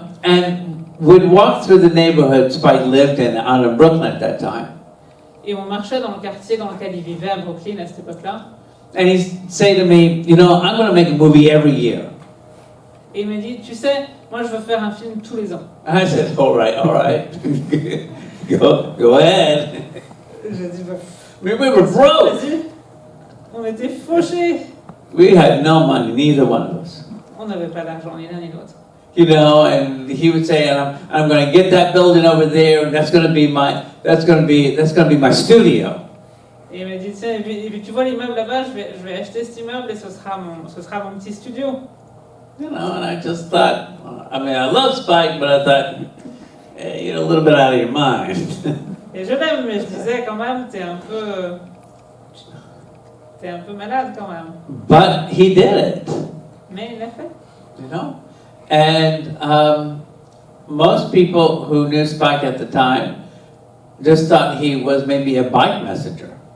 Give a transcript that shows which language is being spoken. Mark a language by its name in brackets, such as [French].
[English] And we'd walk through the neighborhood Spike lived in out in Brooklyn at that time. [French] Et on marchait dans le quartier dans lequel il vivait à Brooklyn à cette époque-là. [English] And he'd say to me, you know, I'm going to make a movie every year. [French] Et il me dit, tu sais, moi je veux faire un film tous les ans. [English] I said, all right. go ahead. [French] J'ai dit, bah, [English] We were broke. [French] vas-y. On était fauchés. We had no money, neither one of us. On n'avait pas d'argent, ni l'un ni l'autre. [English] You know, and he would say, I'm going to get that building over there, and that's going to be my studio. [French] Et il m'a dit, tiens, et puis tu vois l'immeuble là-bas, je vais acheter cet immeuble et ce sera mon petit studio. [English] You know, and I just thought, I mean, I love Spike, but I thought, you're a little bit out of your mind. [French] Et je l'aime, mais je disais quand même, t'es un peu malade quand même. [English] But he did it, [French] Mais il l'a fait. [English] you know? And most people who knew Spike at the time just thought he was maybe a bike messenger.